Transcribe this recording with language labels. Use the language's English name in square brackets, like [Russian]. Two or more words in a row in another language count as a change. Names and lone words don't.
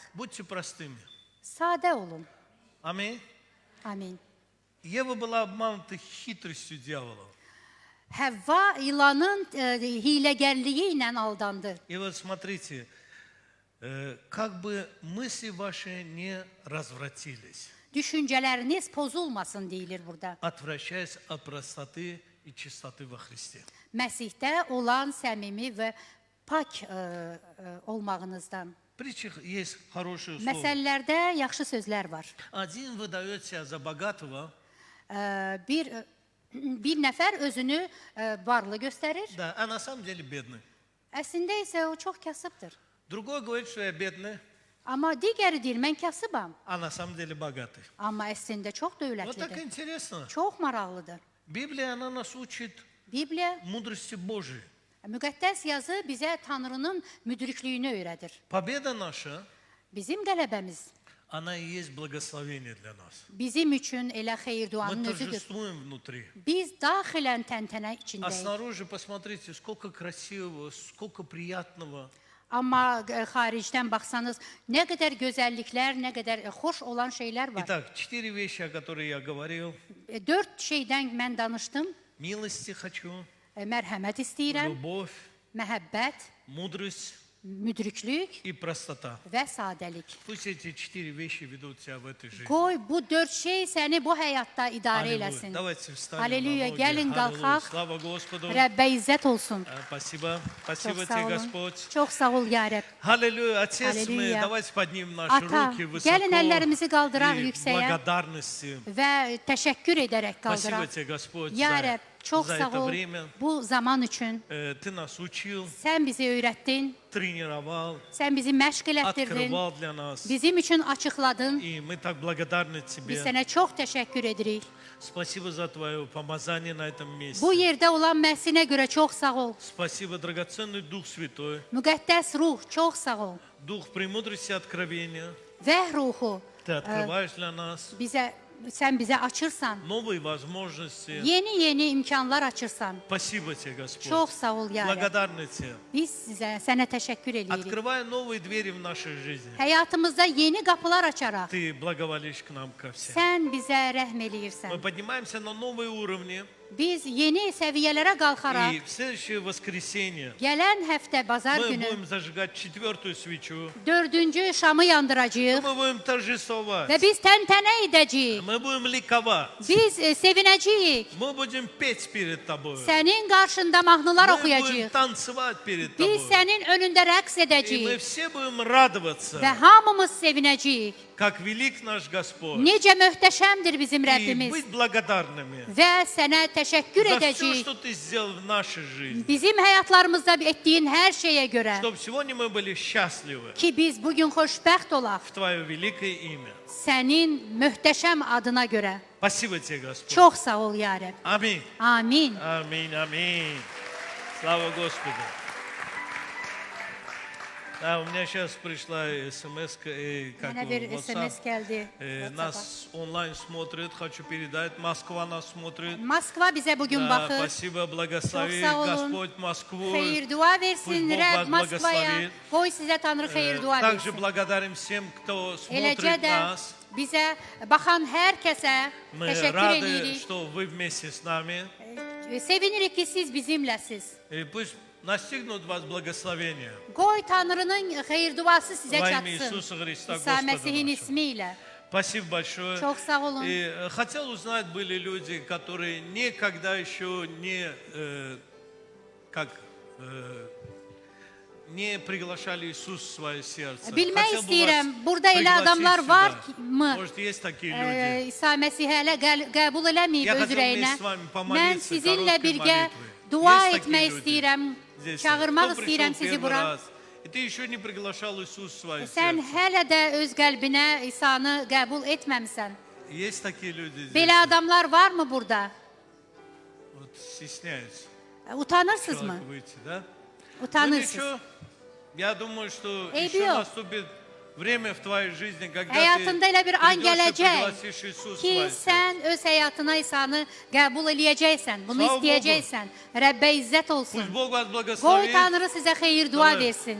[Russian] будьте простыми. [Azerbaijani] sadə olun. [Russian] Аминь. [Azerbaijani] Amin. [Russian] Ева была обманута хитростью дьявола. [Azerbaijani] Həvva ilanın hiləgərliyi ilə aldandı. [Russian] И вот смотрите, как бы мысли ваши не развратились, [Azerbaijani] Düşüncələriniz pozulmasın deyilir burada. [Russian] отвращаясь от простоты и чистоты во Христе. [Azerbaijani] Məsihdə olan səmimi və pak olmağınızdan. [Russian] В притчах есть хорошее слово. [Azerbaijani] Məsələlərdə yaxşı sözlər var. [Russian] Один выдает себя за богатого, [Azerbaijani] Bir nəfər özünü varlı göstərir, [Russian] да, а на самом деле бедный. [Azerbaijani] əslində isə o çox kasıbdır. [Russian] Другой говорит, что я бедный, [Azerbaijani] Amma digəri deyir, mən kasıbam, [Russian] а на самом деле богатый. [Azerbaijani] amma əslində çox [Russian] Вот так [Azerbaijani] dövlətlidir. [Russian] интересно. [Azerbaijani] Çox maraqlıdır. [Russian] Библия, она нас учит [Azerbaijani] Bibliya, [Russian] мудрости Божией. [Azerbaijani] müqəddəs yazı bizə Tanrının müdrikliyini öyrədir. [Russian] Победа наша, [Azerbaijani] Bizim qələbəmiz [Russian] она и есть благословение для нас. [Azerbaijani] bizim üçün elə xeyir [Russian] Мы [Azerbaijani] duanın özüdür. [Russian] торжествуем внутри. [Azerbaijani] Biz daxilən təntənə [Russian] А [Azerbaijani] içindəyik. [Russian] снаружи посмотрите, сколько красивого, сколько приятного. [Azerbaijani] Amma xaricdən baxsanız, nə qədər gözəlliklər, nə qədər xoş olan şeylər var. [Russian] Итак, 4 вещи, о которых я говорил. [Azerbaijani] 4 şeydən mən danışdım. [Russian] Милости хочу, [Azerbaijani] Mərhəmət istəyirəm, [Russian] любовь, [Azerbaijani] məhəbbət, [Russian] мудрость [Azerbaijani] müdriklük [Russian] и простота. [Azerbaijani] və sadəlik. [Russian] Пусть эти 4 вещи ведут тебя в этой жизни. [Azerbaijani] Qoy bu 4 şey səni bu həyatda idarə [Russian] Аллилуйя. [Azerbaijani] eləsin. [Russian] Давайте встанем Аллилуйя. на ноги. [Azerbaijani] Gəlin [Russian] Аллилуйя. [Azerbaijani] qalxaq. [Russian] Слава Господу. [Azerbaijani] Rəbbə izzət olsun. [Russian] Спасибо. Спасибо [Azerbaijani] Çox [Russian] тебе, [Azerbaijani] sağ olun. [Russian] Господь. [Azerbaijani] Çox sağ ol, ya Rəbb. [Russian] Аллилуйя. Отец, мы Аллилуйя. давайте поднимем наши [Azerbaijani] Ata, [Russian] руки высоко [Azerbaijani] gəlin əllərimizi qaldıraq [Russian] и [Azerbaijani] yüksəyə [Russian] благодарности. [Azerbaijani] və təşəkkür edərək [Russian] Спасибо [Azerbaijani] qaldıraq. [Russian] тебе, Господь, [Azerbaijani] Ya [Russian] за, [Azerbaijani] Rəbb, çox [Russian] за [Azerbaijani] sağ [Russian] это [Azerbaijani] ol [Russian] время. [Azerbaijani] bu zaman üçün. [Russian] Ты нас учил, [Azerbaijani] Sən bizi öyrətdin, [Russian] тренировал, [Azerbaijani] sən bizi məşq elətdirdin, [Russian] открывал для нас. [Azerbaijani] bizim üçün açıqladın. [Russian] И мы так благодарны [Azerbaijani] Biz [Russian] тебе. [Azerbaijani] sənə çox təşəkkür edirik. [Russian] Спасибо за твое помазание на этом месте. [Azerbaijani] Bu yerdə olan məhsinə görə çox sağ ol. [Russian] Спасибо, драгоценный Дух Святой, [Azerbaijani] Müqəddəs ruh, çox sağ ol. [Russian] Дух премудрости и откровения. [Azerbaijani] Vəh ruhu, [Russian] Ты открываешь для нас [Azerbaijani] sən bizə açırsan. [Russian] новые возможности. [Azerbaijani] Yeni imkanlar açırsan. [Russian] Спасибо тебе, Господь. [Azerbaijani] Çox sağ ol, ya Rəbb. [Russian] Благодарны тебе. [Azerbaijani] Biz sənə təşəkkür edirik. [Russian] Открывая новые двери в нашей жизни. [Azerbaijani] Həyatımızda yeni qapılar açaraq. [Russian] Ты благоволишь к нам ко всем. [Azerbaijani] Sən bizə rəhm [Russian] Мы [Azerbaijani] eləyirsən. [Russian] поднимаемся на новые уровни. [Azerbaijani] Biz yeni səviyyələrə qalxaraq, [Russian] И в следующее воскресенье [Azerbaijani] gələn həftə bazar [Russian] мы [Azerbaijani] günü [Russian] будем zажигать 4-ю свечу. [Azerbaijani] 4-cü şamı yandıracağıq [Russian] Мы будем торжествовать. [Azerbaijani] və biz təntənə edəcəyik. [Russian] Мы будем ликовать. [Azerbaijani] Biz sevinəcəyik. [Russian] Мы будем pеть перед тобой. [Azerbaijani] Sənin qarşında mahnılar [Russian] Мы будем [Azerbaijani] oxuyacağıq. [Russian] танцевать перед [Azerbaijani] Biz [Russian] тобой. [Azerbaijani] sənin önündə rəqs [Russian] И мы [Azerbaijani] edəcəyik [Russian] все будем радоваться, [Azerbaijani] və hamımız sevinəcəyik. [Russian] как велик наш Господь. [Azerbaijani] Necə möhtəşəmdir bizim [Russian] И [Azerbaijani] Rəbbimiz [Russian] быть благодарными [Azerbaijani] və sənə təşəkkür [Russian] за все, [Azerbaijani] edəcəyik. [Russian] что ты сделал в нашей жизни. [Azerbaijani] Bizim həyatlarımızda etdiyin hər şeyə görə [Russian] Чтобы сегодня мы были счастливы [Azerbaijani] ki biz bugün xoşbəxt olaq [Russian] в Твое великое имя. [Azerbaijani] sənin möhtəşəm adına görə. [Russian] Спасибо тебе, Господь. [Azerbaijani] Çox sağ ol, ya Rəbb. [Russian] Аминь. [Azerbaijani] Amin. [Russian] Аминь, аминь. Слава Господу. Да, у меня сейчас пришла смс, как [Azerbaijani] Mənə bir [Russian] WhatsApp. [Azerbaijani] SMS gəldi. [Russian] Нас онлайн смотрят, хочу передать. Москва нас смотрит. [Azerbaijani] Moskva bizə bugün [Russian] Да, [Azerbaijani] baxır. [Russian] спасибо, благослови [Azerbaijani] Çox sağ olun. [Russian] Господь Москву. [Azerbaijani] Xeyir dua versin [Russian] Pусть Bог [Azerbaijani] Rəbb [Russian] вас [Azerbaijani] Moskvaya. [Russian] благословит. [Azerbaijani] Qoy sizə Tanrı xeyir dua [Russian] Также [Azerbaijani] versin. [Russian] благодарим всем, кто [Azerbaijani] Eləcə [Russian] смотрит [Azerbaijani] də [Russian] нас. [Azerbaijani] bizə baxan hər kəsə [Russian] Мы [Azerbaijani] təşəkkür [Russian] рады, [Azerbaijani] edirik. [Russian] что вы вместе с нами. [Azerbaijani] Sevinirik ki siz bizimləsiz. [Russian] И пусть настигнут вас благословения. [Azerbaijani] Qoy Tanrının xeyir duası sizə [Russian] Во имя [Azerbaijani] çatsın. [Russian] Иисуса Христа, [Azerbaijani] İsa [Russian] Господа [Azerbaijani] Məsihin [Russian] нашего. [Azerbaijani] ismi ilə. [Russian] Спасибо большое. [Azerbaijani] Çox sağ olun. [Russian] И хотел узнать, были люди, которые никогда еще не приглашали Иисуса в свое сердце. [Azerbaijani] Bilmək [Russian] Хотел бы [Azerbaijani] istəyirəm, [Russian] вас [Azerbaijani] burada elə [Russian] пригласить [Azerbaijani] adamlar [Russian] сюда. [Azerbaijani] var mı? [Russian] Может, есть такие люди. [Azerbaijani] İsa Məsih hələ qəbul eləməyib [Russian] Я [Azerbaijani] öz [Russian] хотел [Azerbaijani] ürəyinə. [Russian] вместе с вами помолиться [Azerbaijani] Mən sizinlə [Russian] короткой [Azerbaijani] birgə [Russian] молитвой. [Azerbaijani] dua [Russian] Есть [Azerbaijani] etmək [Russian] такие люди [Azerbaijani] istəyirəm. [Russian] здесь? [Azerbaijani] Çağırmaq [Russian] Кто [Azerbaijani] istəyirəm [Russian] пришел [Azerbaijani] sizi [Russian] первый [Azerbaijani] bura. [Russian] раз И ты еще не приглашал Иисуса в свое [Azerbaijani] Sən [Russian] сердце. [Azerbaijani] hələ də öz qəlbinə İsanı qəbul etməmisən. [Russian] Есть такие люди здесь, [Azerbaijani] Belə adamlar varmı burada? [Russian] вот стесняются [Azerbaijani] Utanırsınızmı? [Russian] человек выйти, да? Ну [Azerbaijani] Utanırsınız. [Russian] ничего, я думаю, что [Azerbaijani] Eybi [Russian] еще [Azerbaijani] yok. наступит время в твоей жизни, когда ты Həyatında elə bir an придешь и gələcək пригласишь Иисуса в ki, свое сердце. sən öz həyatına İsanı qəbul eləyəcəksən, bunu Sağ ol, istəyəcəksən. Rəbbə izzət olsun. [Russian] Пусть Бог вас [Azerbaijani] Qoy [Russian] благословит. [Azerbaijani] Tanrı sizə xeyir dua [Russian] Давай, [Azerbaijani] versin.